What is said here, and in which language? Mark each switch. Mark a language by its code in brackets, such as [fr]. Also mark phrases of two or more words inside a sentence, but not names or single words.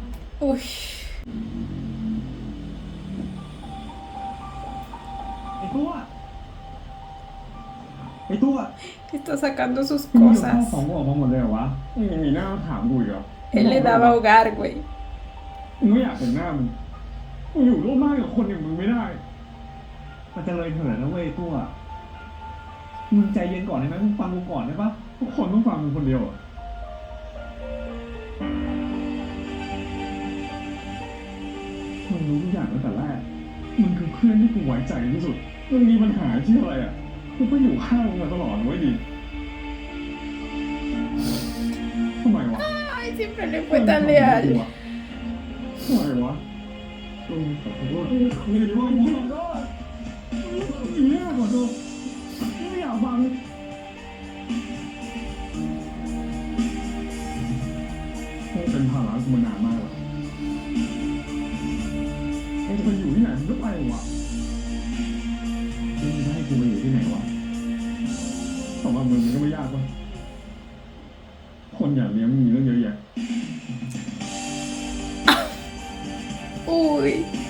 [th] Uy. ไอ้ตัวไอ้ตัว [es] Está sacando sus [th] มึงเอาข้าว [es] cosas. [th] ของกูออกมาหมดเลยเหรอวะมึงยังมีหน้ามาถามกูอีกเหรอ [es] Él le daba hogar, güey. [th] มึงไม่อยากเห็นหน้ามึงมึงอยู่ร่วมบ้านกับคนอย่างมึงไม่ได้ มันจะเลยเถิดนะเว้ยตัวมึงใจเย็นก่อนได้ไหมมึงฟังกูก่อนได้ปะ ทุกคนต้องฟังมึงคนเดียวอะ มึงรู้ทุกอย่างตั้งแต่แรก มึงคือเพื่อนที่กูไว้ใจที่สุด มันมีปัญหาที่อะไรอ่ะกูก็อยู่ข้างมึงมาตลอดเว้ยดิทำไมวะ [es] Ay, siempre le fue tan leal. [th] ทำไมวะขอโทษไม่ได้ว่ากูขอโทษเนี่ยขอโทษไม่อยากฟังเป็นภาระกูมานานมากแล้วมึงจะไปอยู่ที่ไหนมึงก็ไปวะมึงจะให้กูไปอยู่ที่ไหนวะสำหรับมึงมันก็ไม่ยากวะคนอย่างเนี้ยมันมีเรื่องเยอะแยะ Uy.